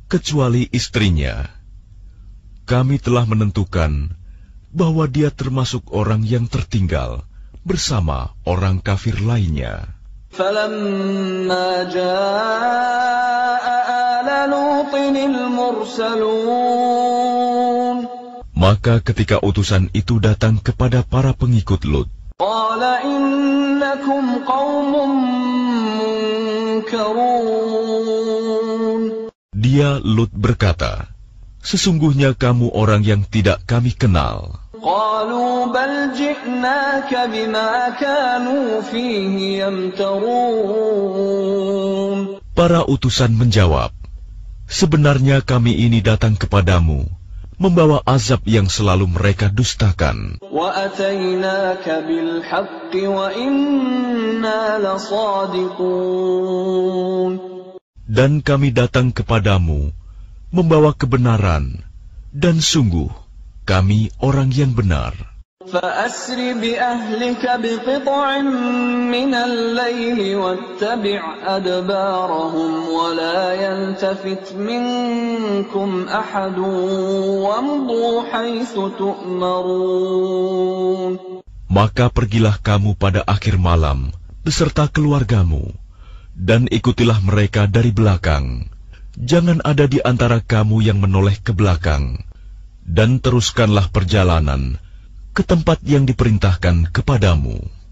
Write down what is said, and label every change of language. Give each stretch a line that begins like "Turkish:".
Indonesian: Kecuali istrinya, kami telah menentukan bahwa dia termasuk orang yang tertinggal bersama orang kafir lainnya.
Arabic: فلما جاء آل لوط المرسلون.
Indonesian: Maka ketika utusan itu datang kepada para pengikut Lut,
Arabic: قال إنكم قوم منكرون.
Indonesian: Dia Lut berkata, "Sesungguhnya kamu orang yang tidak kami kenal."
Arabic: قالوا بل جئناك بما كانوا فيه يمترون.
Indonesian: Para utusan menjawab, "Sebenarnya kami ini datang kepadamu, membawa azab yang selalu mereka dustakan.
Arabic: وأتيناك بالحق وإنا لصادقون.
Indonesian: Dan kami datang kepadamu, membawa kebenaran, dan sungguh, kami orang yang benar.
Arabic: فأسر بأهلك بقطع من الليل واتبع أدبارهم ولا يلتفت منكم أحد وامضوا حيث تؤمرون.
Indonesian: Maka pergilah kamu pada akhir malam beserta keluargamu, dan ikutilah mereka dari belakang. Jangan ada di antara kamu yang menoleh ke belakang, dan teruskanlah perjalanan ke tempat yang diperintahkan kepadamu.